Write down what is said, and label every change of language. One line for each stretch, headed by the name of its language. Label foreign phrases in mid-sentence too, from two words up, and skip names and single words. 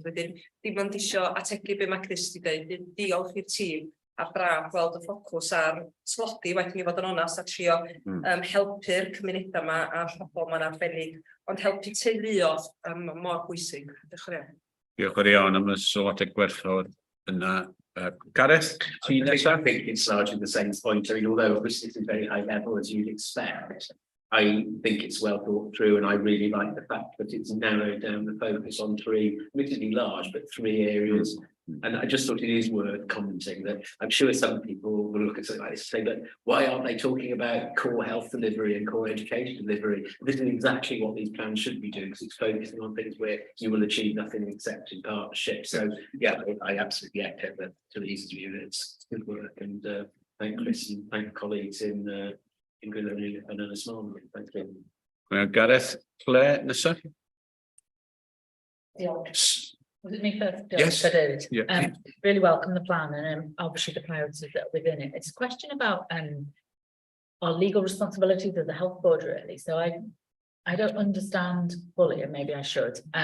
Welsh: Wedyn, dim ond isio ategu be mae Chris wedi dweud, diolch i'r tîm a braf gweld y ffocws ar slodi, wedyn ni fod yn onast a trio helpu'r cymunedau yma a phobl yma'n arbennig, ond helpu teuluodd mor bwysig. Diolch yn iawn. Diolch yn iawn am y sylwadau gwerthfawr yna. Gareth, ti nesaf?
English: I think it's largely the same point. I mean, although obviously it's a very high level as you'd expect, I think it's well thought through, and I really like the fact that it's narrowed down the focus on three, admittedly large, but three areas. And I just thought it is worth commenting that I'm sure some people will look at something like this and say, but why aren't they talking about core health delivery and core education delivery? This is exactly what these plans should be doing, because it's focusing on things where you will achieve nothing except in partnership. So yeah, I absolutely echo that to Lisa's view that it's good work, and thank Chris and thank colleagues in Gwynedd and Ynys Môn. Thank you.
Welsh: Gareth, Claire, nesaf?
English: Was it me first? Yes. David. Yeah. Really welcome the plan and obviously the priorities that are within it. It's a question about our legal responsibilities as a health board, really. So I don't understand fully, and maybe I should.